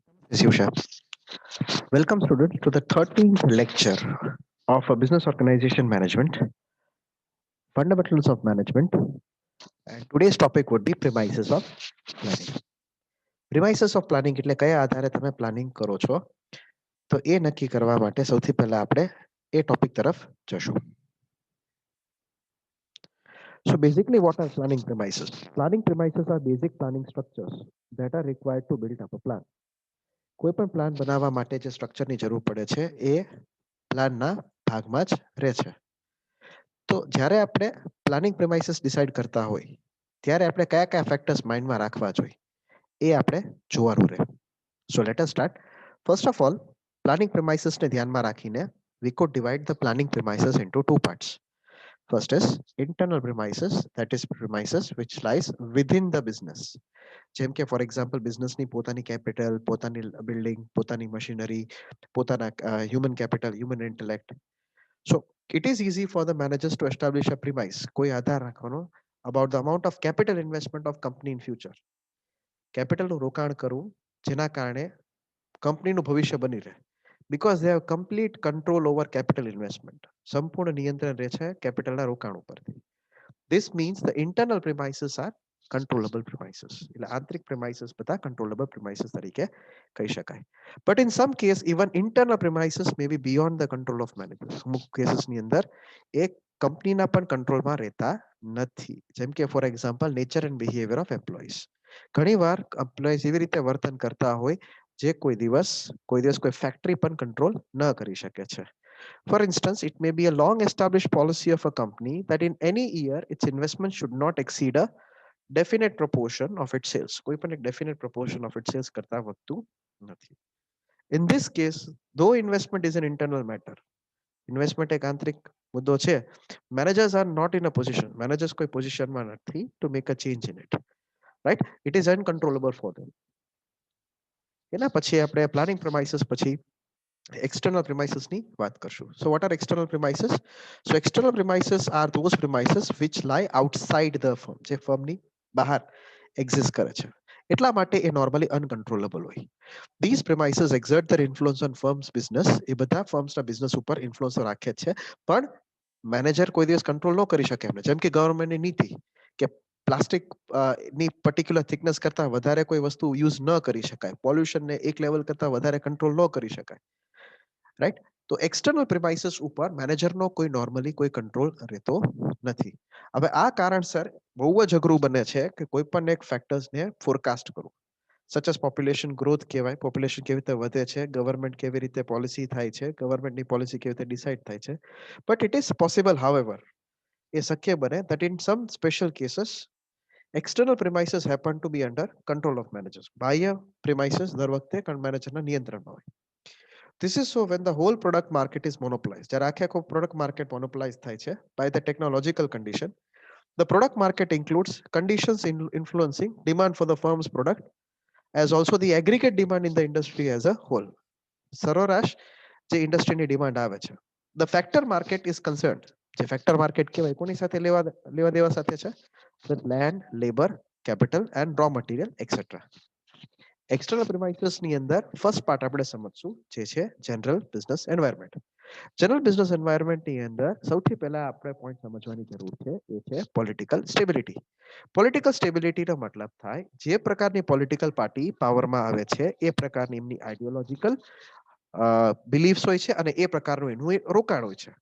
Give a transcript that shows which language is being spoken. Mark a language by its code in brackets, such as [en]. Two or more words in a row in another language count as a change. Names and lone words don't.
[en] Yes, Yusha. Welcome, students, to the 13th lecture of Business Organization Management, Fundamentals of Management. And today's topic would be premises of planning. Premises of planning [gu] એટલે કયા આધારે તમે પ્લાનિંગ કરો છો તો એ નક્કી કરવા માટે સૌથી પહેલા આપણે એ ટોપિક તરફ જશું. [en] So basically what are planning premises? Planning premises are basic planning structures that are required to build up a plan. [gu] કોઈ પણ પ્લાન બનાવવા માટે જે સ્ટ્રક્ચરની જરૂર પડે છે એ પ્લાનના ભાગમાં જ રહે છે. તો જ્યારે આપણે [en] planning premises decide [gu] કરતા હોય ત્યારે આપણે કયા કયા [en] factors mindમાં [gu] રાખવા જોઈએ એ આપણે જોવાનું રહે. [en] So let us start. First of all, planning premisesને [gu] ધ્યાનમાં રાખીને [en] we could divide the planning premises into two parts. First is internal premises, that is premises which lies within the business. [gu] જેમ કે [en] for example [gu] બિઝનેસની પોતાની કેપિટલ, પોતાની બિલ્ડિંગ, પોતાની મશીનરી, પોતાના [en] human capital, human intellect. So it is easy for the managers to establish a premise, [gu] કોઈ આધાર રાખવાનો [en] about the amount of capital investment of company in future. [gu] કેપિટલનું રોકાણ કરવું જેના કારણે કંપનીનું ભવિષ્ય બની રહે. [en] Because they have complete control over capital investment. [gu] સંપૂર્ણ નિયંત્રણ રહે છે કેપિટલના રોકાણ ઉપરથી. [en] This means the internal premises are controllable premises. [gu] એટલે આંતરિક premises બધા [en] controllable premises [gu] તરીકે કહી શકાય. [en] But in some case even internal premises may be beyond the control of managers. [gu] અમુક કેસીસની અંદર એ કંપનીના પણ કંટ્રોલમાં રહેતા નથી. જેમ કે [en] for example nature and behavior of employees. [gu] ઘણીવાર એમ્પ્લોઈઝ એવી રીતે વર્તન કરતા હોય જે કોઈ દિવસ કોઈ ફેક્ટરી પણ કંટ્રોલ ન કરી શકે છે. [en] For instance, it may be a long established policy of a company that in any year its investment should not exceed a definite proportion of its sales. [gu] કોઈ પણ એક [en] definite proportion of its sales [gu] કરતા વધતું નથી. [en] In this case, though investment is an internal matter, investment [gu] એક આંતરિક મુદ્દો છે, [en] managers are not in a position, managers [gu] કોઈ પોઝિશનમાં નથી [en] to make a change in it. Right? It is uncontrollable for them. [gu] એના પછી આપણે [en] planning premises [gu] પછી [en] external premises [gu] ની વાત કરશું. [en] So what are external premises? So external premises are those premises which lie outside the firm, [gu] જે ફર્મની બહાર એક્ઝિસ્ટ કરે છે. એટલા માટે એ નોર્મલી અનકન્ટ્રોલેબલ હોય. [en] These premises exert their influence on firm's business. [gu] એ બધા ફર્મ્સના બિઝનેસ ઉપર ઇન્ફ્લુઅન્સ રાખે છે, પણ મેનેજર કોઈ દિવસ કંટ્રોલ ન કરી શકે એમને. જેમ કે ગવર્મેન્ટની નીતિ કે પ્લાસ્ટિક ની [en] particular thickness [gu] કરતા વધારે કોઈ વસ્તુ યુઝ ન કરી શકાય, પોલ્યુશનને એક લેવલ કરતા વધારે કંટ્રોલ ન કરી શકાય. રાઈટ? તો [en] external premises [gu] ઉપર મેનેજરનો કોઈ નોર્મલી કોઈ કંટ્રોલ રહેતો નથી. હવે આ કારણસર બહુ જ અઘરું બને છે કે કોઈ પણ એક ફેક્ટર્સને ફોરકાસ્ટ કરવું. [en] such as population growth [gu] કહેવાય, પોપ્યુલેશન કેવી રીતે વધે છે, ગવર્મેન્ટ કેવી રીતે પોલિસી થાય છે, ગવર્મેન્ટની પોલિસી કેવી રીતે ડિસાઇડ થાય છે. [en] But it is possible however, [gu] એ શક્ય બને [en] that in some special cases external premises happen to be under control of managers. [gu] બાહ્ય premises દર વખતે મેનેજરના નિયંત્રણમાં હોય. [en] This is so when the whole product market is monopolized. [gu] જ્યારે આખે આખો [en] product market monopolized [gu] થાય છે [en] by the technological condition. The product market includes conditions influencing demand for the firm's product as also the aggregate demand in the industry as a whole. [gu] સરેરાશ જે ઇન્ડસ્ટ્રીની ડિમાન્ડ આવે છે. [en] The factor market is concerned. [gu] જે [en] factor market [gu] કહેવાય કોની સાથે લેવા દેવા સાથે છે? [en] With land, labor, capital and raw material etc. [gu] એક્સટર્નલ પ્રિમાઇસીસની અંદર [en] first part [gu] આપણે સમજશું જે છે [en] general business environment. general business environmentની [gu] અંદર સૌથી પહેલા આપણે પોઈન્ટ સમજવાની જરૂર છે એ છે [en] political stability. political stabilityનો [gu] મતલબ થાય જે પ્રકારની [en] political party powerમાં [gu] આવે છે એ પ્રકારની એમની [en] ideological beliefs [gu] હોય છે અને એ પ્રકારનું એનું રોકાણ હોય છે.